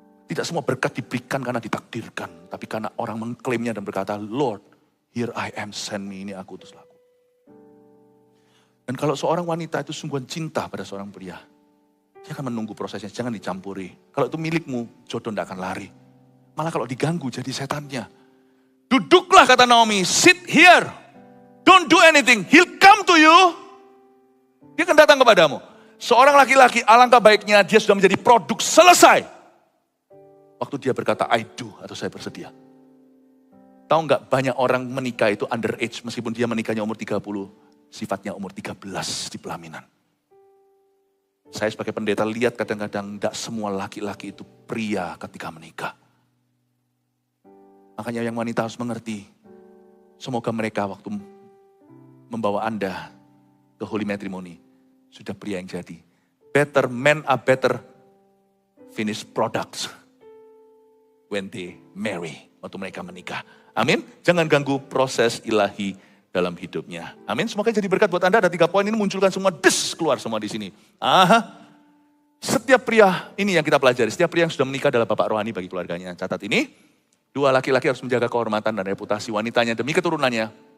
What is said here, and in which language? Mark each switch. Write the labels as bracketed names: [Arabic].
[Indonesian] Tidak semua berkat diberikan karena ditakdirkan. Tapi karena orang mengklaimnya dan berkata, [English] Lord, here I am, send me, [Indonesian] ini aku utus aku. Dan kalau seorang wanita itu sungguhan cinta pada seorang pria, dia akan menunggu prosesnya, jangan dicampuri. Kalau itu milikmu, jodoh tidak akan lari. Malah kalau diganggu jadi setannya. Duduklah kata Naomi, [English] sit here. Don't do anything, he'll come to you. [Indonesian] Dia akan datang kepadamu. Seorang laki-laki alangkah baiknya dia sudah menjadi produk selesai. Waktu dia berkata [English] I do [Indonesian] atau saya bersedia. Tahu nggak banyak orang menikah itu underage meskipun dia menikahnya umur 30. Sifatnya umur 13 di pelaminan. Saya sebagai pendeta lihat kadang-kadang tidak semua laki-laki itu pria ketika menikah. Makanya yang wanita harus mengerti, semoga mereka waktu membawa Anda ke [English] holy matrimony, [Indonesian] sudah pria yang jadi. [English] Better men are better finished products when they marry, [Indonesian] waktu mereka menikah. Amin. Jangan ganggu proses ilahi dalam hidupnya. Amin. Semoga jadi berkat buat Anda. Ada 3 poin ini munculkan semua, keluar semua di sini. Setiap pria, ini yang kita pelajari, setiap pria yang sudah menikah adalah bapak rohani bagi keluarganya. Catat ini. 2, laki-laki harus menjaga kehormatan dan reputasi wanitanya demi keturunannya.